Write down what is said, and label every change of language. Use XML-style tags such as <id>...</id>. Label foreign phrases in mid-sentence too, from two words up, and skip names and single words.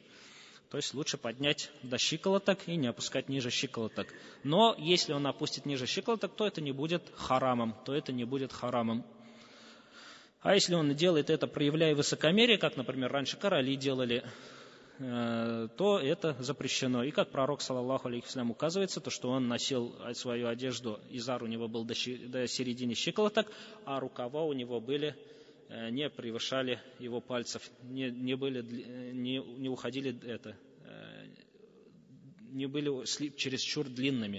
<ru>То есть лучше поднять до щиколоток и не опускать ниже щиколоток. Но если он опустит ниже щиколоток, то это не будет харамом. А если он делает это, проявляя высокомерие, как, например, раньше короли делали, то это запрещено. И как пророк,</ru> <ar>صلى الله عليه وسلم,</ar> <ru>указывается, то, что он носил свою одежду, изар у него был до середины щиколоток, а рукава у него не превышали его пальцев, не были чересчур длинными.</ru>